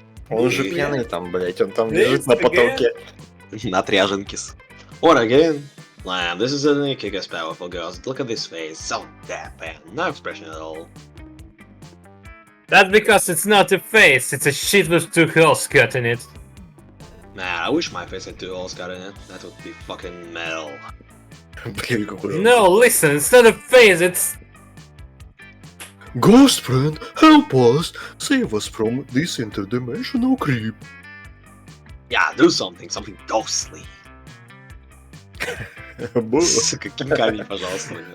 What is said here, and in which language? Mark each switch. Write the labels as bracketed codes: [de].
[ru] Он же пьяный там, блять, он там лежит на потолке. [en] Натряженкис. Or again. Man, this is a kick-ass powerful girls. Look at this face, so deadpan, no expression at all. That's because it's not a face, it's a shit with 2 holes cut in it. Man, I wish my face had 2 holes cut in it. That would be fucking metal. [ru] Блин, какой [en] No, listen, it's not a face, it's... Ghost friend, help us! Save us from this interdimensional creep. Yeah, do something ghostly. [ru] Сука, кинками, пожалуйста.